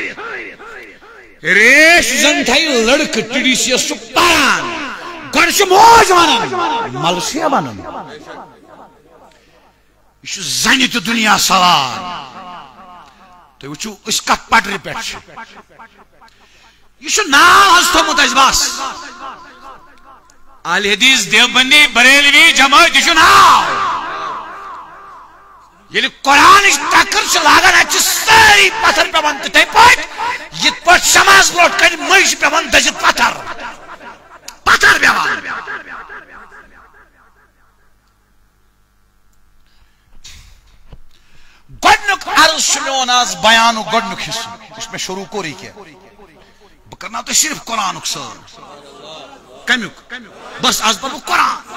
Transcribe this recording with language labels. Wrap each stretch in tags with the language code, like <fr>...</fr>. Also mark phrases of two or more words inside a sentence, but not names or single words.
<ks>ریش زن تھائی لڑکہ ٹڈی سی سُہ پران گۄڈٕ چھُ موج ونان ملسیا ونان یہ زنہِ تہِ دنیا سوار تُہۍ وٕچھِو أسۍ کتھ پٹرِ پٮ۪ٹھ چھِ یہ ناو حظ تھوٚمُت اَسہِ بس اہل حدیث دیوبندی بریلوی جماعت یہ ناو ییٚلہِ قرآنٕچ ٹکر چھِ لاگان اتہِ چھِ سٲری پتھر پیوان تِتھے پٲٹھۍ یِتھ پٲٹھۍ شماز برونٛٹھ کنہِ مٔنٛزۍ چھِ پیوان دٔزِتھ پتھر پیوان گۄڈنیُک عرض چھُ میون آز بیانُک گۄڈنیُک حصہٕ یُس مےٚ شروع کوٚر یہِ کیٛاہ بہٕ کرناو تۄہہِ صرف قرآنُک سٲر کمیُک بس آز پرٕ بہٕ قرآن</ks>